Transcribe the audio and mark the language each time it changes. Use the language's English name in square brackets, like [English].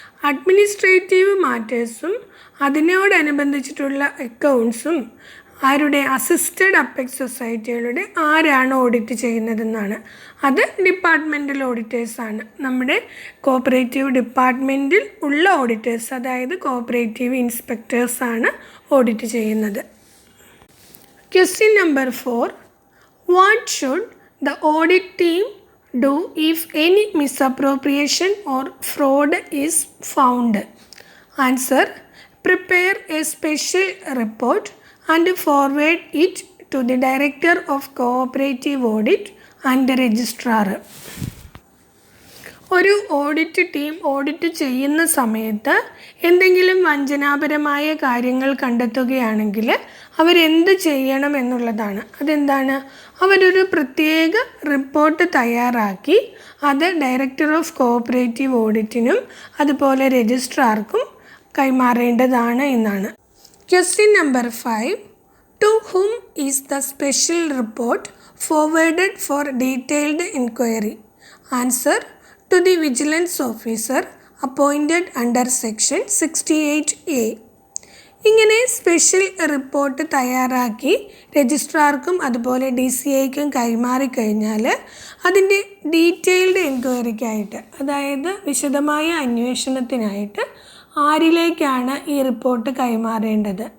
[Malayalam] Administrative മാറ്റേഴ്സും അതിനോടനുബന്ധിച്ചിട്ടുള്ള അക്കൗണ്ട്സും ആരുടെ assisted apex സൊസൈറ്റികളുടെ ആരാണ് audit ചെയ്യുന്നതെന്നാണ്. അത് ഡിപ്പാർട്ട്മെൻറ്റൽ ഓഡിറ്റേഴ്സാണ്. നമ്മുടെ കോഓപ്പറേറ്റീവ് ഡിപ്പാർട്ട്മെൻറ്റിൽ ഉള്ള ഓഡിറ്റേഴ്സ്, അതായത് കോഓപ്പറേറ്റീവ് ഇൻസ്പെക്ടേഴ്സാണ് ഓഡിറ്റ് ചെയ്യുന്നത്. [English] Question number 4, what should the audit team do if any misappropriation or fraud is found? Answer, prepare a special report and forward it to the Director of Cooperative Audit and the Registrar. [Malayalam] ഒരു audit team audit ചെയ്യുന്ന സമയത്ത് എന്തെങ്കിലും വഞ്ചനാപരമായ കാര്യങ്ങൾ കണ്ടെത്തുകയാണെങ്കിൽ അവരെന്ത് ചെയ്യണം എന്നുള്ളതാണ്. അതെന്താണ്? അവരൊരു പ്രത്യേക റിപ്പോർട്ട് തയ്യാറാക്കി അത് ഡയറക്ടർ ഓഫ് കോഓപ്പറേറ്റീവ് ഓഡിറ്റിനും അതുപോലെ രജിസ്ട്രാർക്കും കൈമാറേണ്ടതാണ് എന്നാണ്. [English] Question number 5, to whom is the special report forwarded for detailed inquiry? Answer, to the vigilance officer appointed under section 68A. [Malayalam] ഇങ്ങനെ സ്പെഷ്യൽ റിപ്പോർട്ട് തയ്യാറാക്കി രജിസ്ട്രാർക്കും അതുപോലെ DCIക്കും കൈമാറിക്കഴിഞ്ഞാൽ അതിൻ്റെ ഡീറ്റെയിൽഡ് എൻക്വയറിക്കായിട്ട്, അതായത് വിശദമായ അന്വേഷണത്തിനായിട്ട് ആരിലേക്കാണ് ഈ റിപ്പോർട്ട് കൈമാറേണ്ടത്?